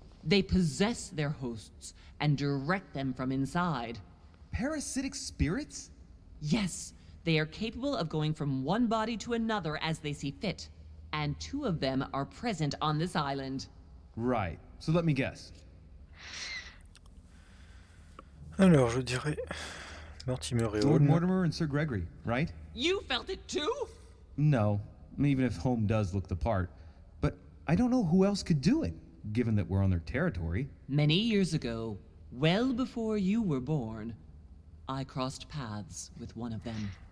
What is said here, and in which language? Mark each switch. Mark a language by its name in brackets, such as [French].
[English] They possess their hosts and direct them from inside. Parasitic spirits? Yes, they are capable of going from one body to another as they see fit. And 2 of them are present on this island. Right. So let me guess. [French] Alors, je dirais Mortimer et Lord Holm. [English] Mortimer and Sir Gregory, right? You felt it too? No, even if Holm does look the part. But I don't know who else could do it, given that we're on their territory. Many years ago, well before you were born, I crossed paths with one of them.